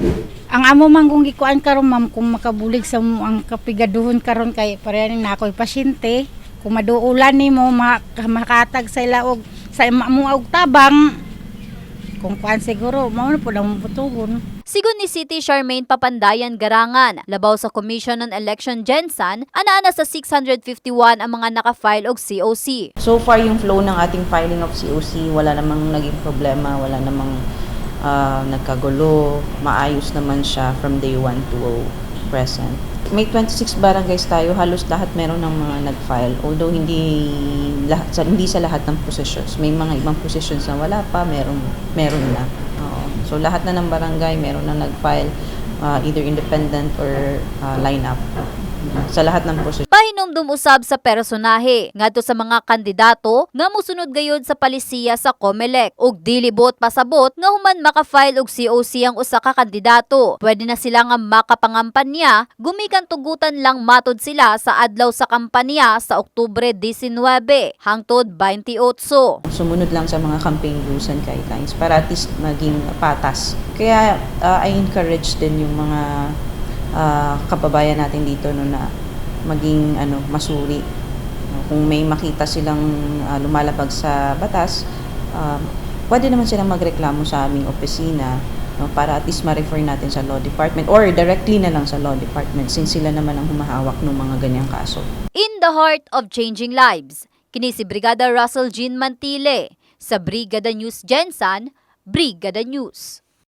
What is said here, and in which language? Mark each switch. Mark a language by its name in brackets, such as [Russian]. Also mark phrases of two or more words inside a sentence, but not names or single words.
[Cebuano] Ang amo man kung gikuan karon ma'am kung makabulig sa mo ang kapigaduhon karon kay pareha na ako'y pasyente, kung maduulan nimo makatag sa ila og sa mo og tabang kung kuan siguro mao na pud ang butugon. Sigon ni City Charmaine Papandayan Garangan, labaw sa Commission on Election Gensan, ana sa 651 ang mga naka-file og COC. [English] So far [Filipino] yung flow ng ating [English] filing of COC [Filipino] wala namang naging problema, wala namang nagkagulo, maayos naman siya [English] from day 1 to present. [Filipino] May 26 barangays tayo, halos lahat meron ng mga nag-file. Although hindi sa lahat ng positions. May mga ibang positions na wala pa, meron na. So lahat na ng barangay meron na nag-file, [English] either independent or line-up. [Filipino] Sa lahat ng posisyon. [Cebuano] Pahinumdum usab sa personahe ngadto sa mga kandidato nga mosunod gayud sa palisiya sa COMELEC ug dili buot pasabot nga human maka-file og COC ang usa ka kandidato. Pwede na sila nga makapangampanya gumikan tugutan lang matud sila sa adlaw sa kampanya sa Oktubre 19 hangtod 28. [Filipino] Sumunod lang sa mga [English] campaign rules and guidelines [Filipino] para [English] at least [Filipino] maging patas. Kaya [English] I encourage [Filipino] din yung mga kababayan natin dito no, na maging masuri. Kung may makita silang lumalabag sa batas, pwede naman silang magreklamo sa aming opisina, no, para [English] at least [Filipino] ma-refer natin sa [English] law department [Filipino] or directly na lang sa [English] law department [Filipino] since sila naman ang humahawak ng mga ganyang kaso. [English] In the heart of changing lives, [Cebuano] kini si Brigada Russell Jean Mantile sa Brigada News Gensan, Brigada News.